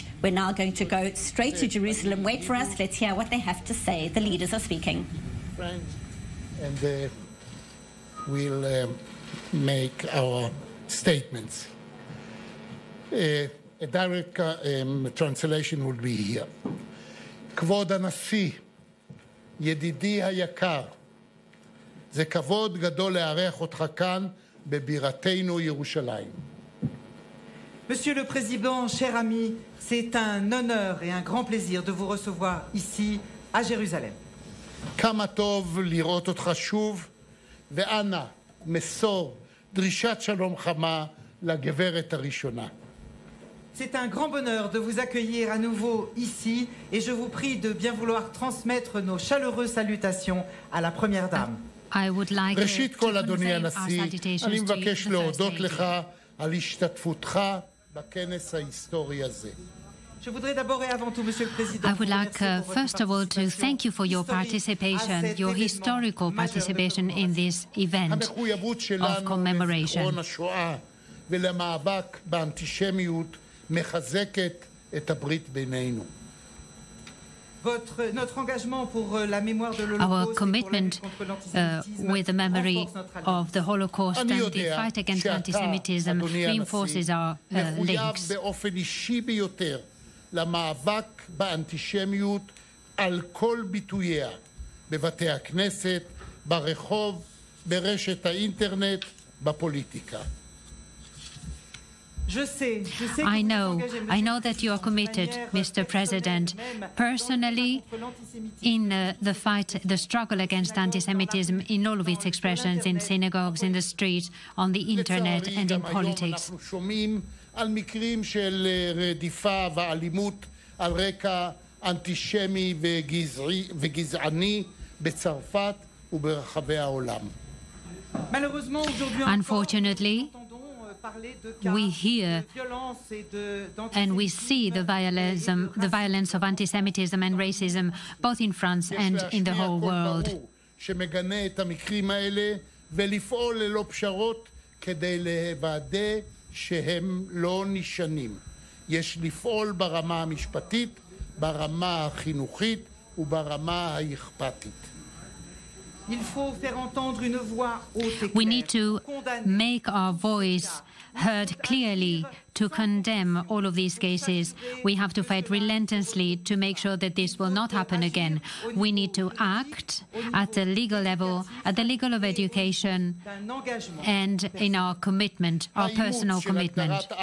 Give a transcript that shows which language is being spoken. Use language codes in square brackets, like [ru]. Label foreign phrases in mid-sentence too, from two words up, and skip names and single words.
[en] We're now going to go straight to Jerusalem. Wait for us. Let's hear what they have to say. The leaders are speaking. And we'll make our statements. A direct translation will be here. [he] כבוד הנשיא, ידידי היקר, זה כבוד גדול לארח אותך כאן בבירתנו ירושלים. [fr] Monsieur le Président, cher ami, c'est un honneur et un grand plaisir de vous recevoir ici à Jérusalem. [he] כמה טוב לראות אותך שוב, ואנא מסור דרישת שלום חמה לגברת הראשונה. [fr] C'est un grand bonheur de vous accueillir à nouveau ici et je vous prie de bien vouloir transmettre nos chaleureuses salutations à la Première Dame. [he] ראשית כל, אדוני הנשיא, אני מבקש להודות לך על השתתפותך בכנס ההיסטורי הזה. [fr] Je voudrais d'abord et avant tout, Monsieur le Président, [en] I would like, first of all, to thank you for your participation, your historical participation in this event of commemoration. [he] ולמאבק באנטישמיות מחזקת את הברית בינינו. [en] Our commitment with the memory of the Holocaust and the fight against anti-Semitism reinforces our links. [he] באופן אישי ביותר למאבק באנטישמיות על כל ביטוייה, בבתי הכנסת, ברחוב, ברשת האינטרנט, בפוליטיקה. [en] I know that you are committed, Mr. President, personally in the struggle against anti-Semitism in all of its expressions, in synagogues, in the street, on the internet and in politics. [he] אנחנו שומעים על מקרים של רדיפה ואלימות על רקע אנטישמי וגזעני בצרפת וברחבי העולם. [en] Unfortunately, we hear and we see the violence of anti-Semitism and racism both in France and in the whole world. [he] שמגנה את המקרים האלה ולפעול ללא פשרות כדי לוודא שהם לא נשנים. יש לפעול ברמה המשפטית, ברמה החינוכית וברמה האכפתית. [en] We need to make our voice heard clearly to condemn all of these cases. We have to fight relentlessly to make sure that this will not happen again. We need to act at the legal level, at the level of education, and in our commitment, our personal commitment.